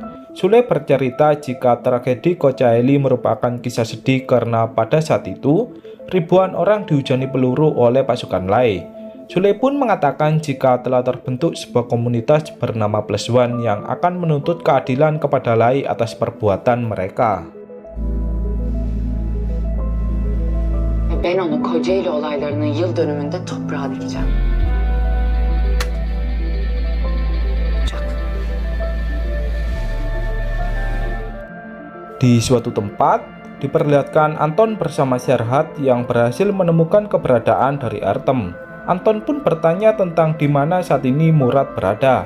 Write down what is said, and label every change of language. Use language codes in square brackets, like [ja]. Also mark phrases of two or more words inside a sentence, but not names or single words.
[id] Sule bercerita jika tragedi Kocaeli merupakan kisah sedih karena pada saat itu, ribuan orang dihujani peluru oleh pasukan Lai. Sule pun mengatakan jika telah terbentuk sebuah komunitas bernama Plus One yang akan menuntut keadilan kepada Lai atas perbuatan mereka. [tr] Ben onu Kocaeli olaylarının yıl dönümünde toprağa dikeceğim. [id] Di suatu tempat, diperlihatkan Anton bersama Serhat yang berhasil menemukan keberadaan dari Ertem. Anton pun bertanya tentang di mana saat ini Murad berada.